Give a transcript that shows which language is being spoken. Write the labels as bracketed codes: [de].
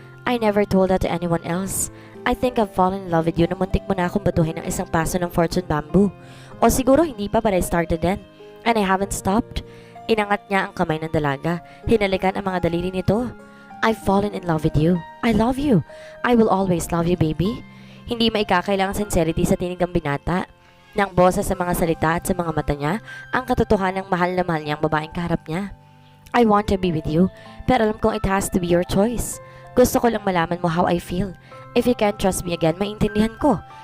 [en] I never told that to anyone else. I think I've fallen in love with you [tl] na muntik mo na akong batuhin ng isang paso ng fortune bamboo. O siguro hindi pa [en] but I started then. And I haven't stopped. [tl] Inangat niya ang kamay ng dalaga. Hinalikan ang mga daliri nito. [en] I've fallen in love with you. I love you. I will always love you, baby. [tl] Hindi maikakailangan sincerity sa tinig ng binata. Nang boses sa mga salita at sa mga mata niya, ang katotohanan ng mahal na mahal niyang babaeng kaharap niya. [en] I want to be with you, [tl] pero alam kong [en] it has to be your choice. [tl] Gusto ko lang malaman mo [en] how I feel. If you can't trust me again, [tl] maintindihan ko.